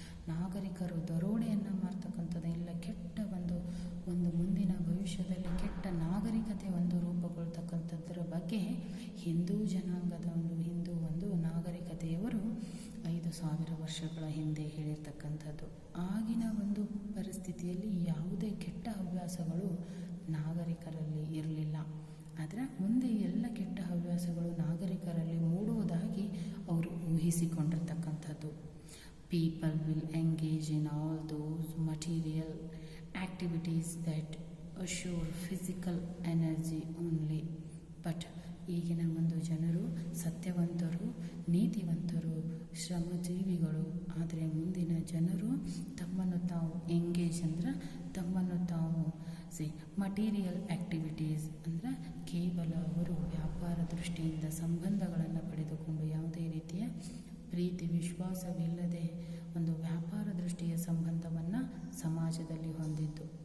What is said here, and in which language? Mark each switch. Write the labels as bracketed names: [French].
[Kannada] ನಾಗರಿಕರು ದರೋಡೆಯನ್ನು ಮಾಡ್ತಕ್ಕಂಥದ್ದು. ಇಲ್ಲ ಕೆಟ್ಟ ಒಂದು ಮುಂದಿನ ಭವಿಷ್ಯದಲ್ಲಿ ಕೆಟ್ಟ ನಾಗರಿಕತೆ ಒಂದು ರೂಪುಗೊಳ್ತಕ್ಕಂಥದ್ದರ ಬಗ್ಗೆ ಹಿಂದೂ ಜನಾಂಗದ ಒಂದು ನಾಗರಿಕತೆಯವರು 5,000 ವರ್ಷಗಳ ಹಿಂದೆ ಹೇಳಿರ್ತಕ್ಕಂಥದ್ದು. ಆಗಿನ ಒಂದು ಪರಿಸ್ಥಿತಿಯಲ್ಲಿ ಯಾವುದೇ ಕೆಟ್ಟ ಹವ್ಯಾಸಗಳು ನಾಗರಿಕರಲ್ಲಿ ಇರಲಿಲ್ಲ. ಆದರೆ ಮುಂದೆ ಎಲ್ಲ ಕೆಟ್ಟ ಹವ್ಯಾಸಗಳು ನಾಗರಿಕರಲ್ಲಿ ಮೂಡುವುದಾಗಿ ಅವರು ಊಹಿಸಿಕೊಂಡಿರ್ತಕ್ಕಂಥದ್ದು. [English] People will engage in all those material activities that assure physical energy only. But [Kannada] ಈಗಿನ ಒಂದು ಜನರು ಸತ್ಯವಂತರು, ನೀತಿವಂತರು, ಶ್ರಮಜೀವಿಗಳು. ಆದರೆ ಮುಂದಿನ ಜನರು ತಮ್ಮನ್ನು ತಾವು ಎಂಗೇಜ್ ಅಂದ್ರೆ ತಮ್ಮನ್ನು ತಾವು ಮಟೀರಿಯಲ್ ಆ್ಯಕ್ಟಿವಿಟೀಸ್ ಅಂದರೆ ಕೇವಲ ಅವರು ವ್ಯಾಪಾರ ದೃಷ್ಟಿಯಿಂದ ಸಂಬಂಧಗಳನ್ನು ಪಡೆದುಕೊಂಡು ಯಾವುದೇ ರೀತಿಯ ಪ್ರೀತಿ ವಿಶ್ವಾಸವಿಲ್ಲದೆ ಒಂದು ವ್ಯಾಪಾರ ದೃಷ್ಟಿಯ ಸಂಬಂಧವನ್ನು ಸಮಾಜದಲ್ಲಿ ಹೊಂದಿದ್ದು.